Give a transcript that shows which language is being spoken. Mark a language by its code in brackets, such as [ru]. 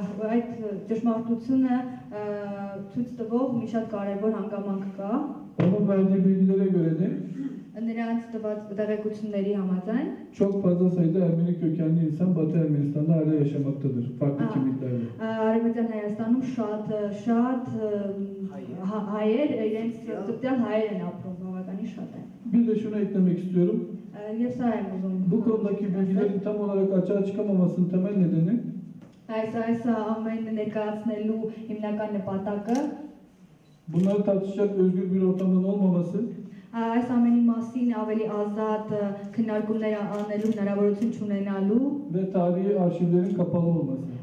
[hy] այդ ճշմարտությունը ցույց տվող մի շատ կարևոր հանգամանք կա [tr] Onun verdiği bilgilere göre de [hy] նրանց տված տեղեկությունների համաձայն [tr] çok fazla sayıda Ermeni kökenli insan Batı Ermenistan'da hala yaşamaktadır. Farklı kimliklerle. [hy] Արևմտյան Հայաստանում շատ հայեր իրենց ծտյալ հայեր են ապրում, բավականին շատ են։ [tr] Bir de şunu eklemek istiyorum. [hy] Եվ սա եմ ուզում։ [tr] Bu konudaki bilgilerin tam olarak açığa çıkamamasının temel nedeni [hy] Այս ամենը ներկայացնելու հիմնական նպատակը [tr] bunları tartışacak özgür bir ortamın olmaması [hy] այս ամենի մասին ավելի ազատ քննարկումներ անելու հնարավորություն չունենալու [tr] ve tarihi arşivlerin kapalı olması.